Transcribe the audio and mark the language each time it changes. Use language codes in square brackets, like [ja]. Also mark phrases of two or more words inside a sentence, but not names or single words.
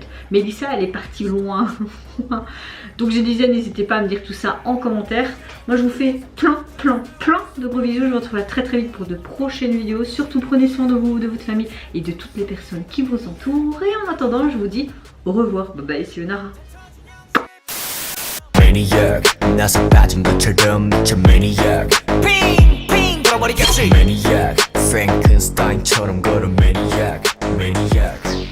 [fr] Mélissa, elle est partie loin. Donc je disais, n'hésitez pas à me dire tout ça en commentaire. Moi je vous fais plein de gros bisous. Je vous retrouve très vite pour de prochaines vidéos. Surtout prenez soin de vous, de votre famille et de toutes les personnes qui vous entourent. Et en attendant, je vous dis au revoir. [en] Bye bye, [fr] c'est Nara. [ko] maniac 나서 빠진 것처럼 미쳐 maniac 핑핑 돌아버리겠지 maniac 프랭켄스타인처럼 걸어 maniac maniac